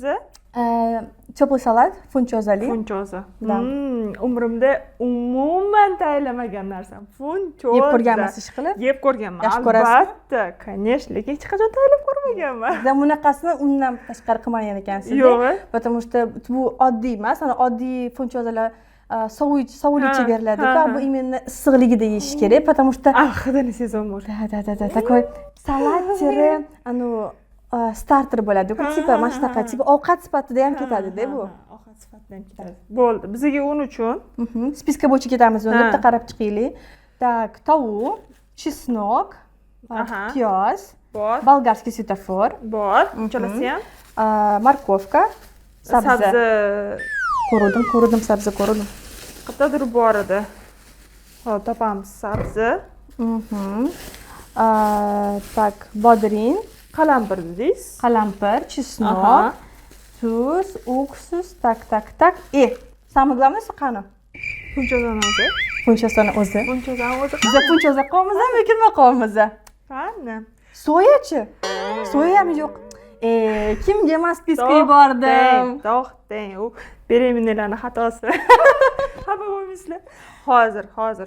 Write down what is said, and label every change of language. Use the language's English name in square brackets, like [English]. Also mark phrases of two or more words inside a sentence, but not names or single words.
[Uzbek] Теплый salat, funchozali. Funchoza. Umrimda umuman tayyorlamagan narsam. Funchoza. Yeb ko'rganmisiz ishqilib? Yeb ko'rganman. Yaxshi ko'rasizmi? Albatta, конечно, lekin hech qachon tayyorlab ko'rmaganman. Sizlar bunaqasini undan tashqari qilmagan ekansiz. Yo'q. [Russian] Потому что [Uzbek] bu oddiy emas, ana oddiy funchozalar sovuqlikcha beriladi-ku, bu именно issiqligida yeyish kerak, [Russian] потому что [Uzbek] hidini sezaman. [Russian] Да. [Uzbek] Такой salat-tiri, starter bo'ladi-ku, tipa mana shunaqa, tipa ovqat sifatida ham ketadi-da bu. Ovqat sifatida ham ketadi. Bo'ldi. Bizga un uchun spiska bo'yicha ketamiz, uni bitta qarab chiqaylik. Так, tovuq, chesnok, piyoz, bor. [Russian] Болгарский svetofor, [Uzbek] bor. Uchalasi ham. Morkovka, sabzi. Ko'rdim, sabzi ko'rdim. Qayerdadir bor edi. Hop, topamiz sabzi. Так, bodring, Qalampir dedingiz. Qalampir, chesnok, tuz, [Russian] уксус, tak. Самое главное qani? [Uzbek] Funchozani o'zi. Funchozani o'zi. Biz funchoza qolmizmi yoki nima qolmiz? Qani? So'yachi? So'ya ham yo'q. Kimga emas spiska yubordim? To'xtang. U bereminelarning xatosi. Xafa bo'lmaysizlar. Hozir.